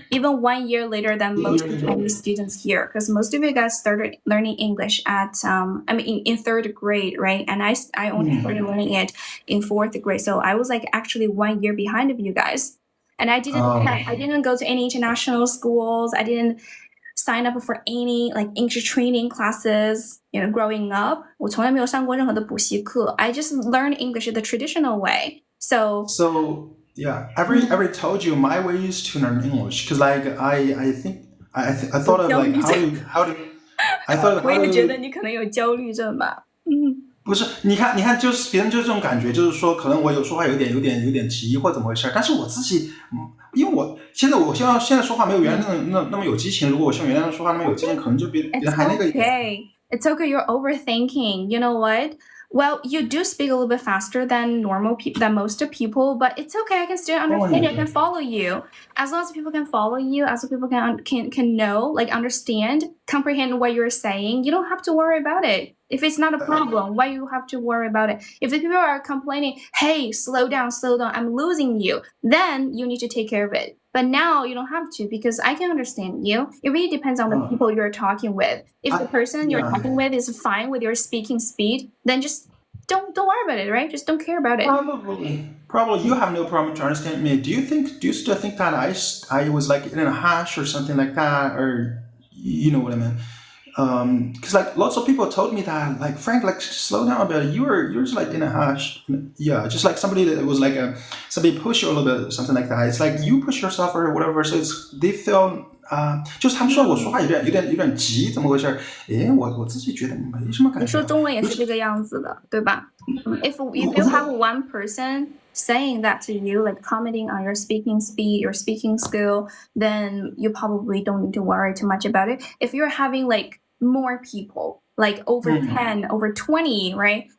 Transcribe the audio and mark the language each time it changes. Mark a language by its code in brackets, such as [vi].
[en] even 1 year later than most Chinese students here, because most of you guys started learning English at in third grade, right? And I only started learning it in fourth grade, so I was like actually 1 year behind of you guys. And I didn't go to any international schools. I didn't sign up for any like English training classes. You know, growing up, [zh] 我从来没有上过任何的补习课. [en] I just learned English the traditional way. So yeah, I've already told you my ways to learn English because like I think I thought of like how to I thought of [zh] 我 [en] how [zh] 也觉 [en] to [zh] 得你可能有焦虑症吧。不是，你看，就是别人就是这种感觉，就是说，可能我有说话有点急或怎么回事，但是我自己，因为我现在说话没有原来那么有激情。如果我像原来说话那么有激情，可能就别人还那个。 [en] It's okay. You're overthinking. You know what? Well, you do speak a little bit faster than than most people, but it's okay. I can still understand. I can follow you. As long as people can follow you, as long as people can know, like understand, comprehend what you're saying, you don't have to worry about it. If it's not a problem, why you have to worry about it? If the people are complaining, hey, slow down, I'm losing you, then you need to take care of it. But now you don't have to because I can understand you. It really depends on the people you're talking with. If the person you're talking with is fine with your speaking speed, then just don't worry about it, right? Just don't care about it. Probably you have no problem to understand me. Do you still think that I was like in a hush or something like that, or you know what I mean? Because like lots of people told me that like Frank, like slow down a bit. You're just like in a hush. Yeah, just like somebody that was like somebody push you a little bit, something like that. It's like you push yourself or whatever. So they feel [zh] 就是他们说我说话有点急，怎么回事？我自己觉得没什么感觉。你说中文也是这个样子的，对吧？ [en] If you have one person saying that to you, like commenting on your speaking speed, your speaking skill, then you probably don't need to worry too much about it. If you're having like more people, like over 10, over 20, right?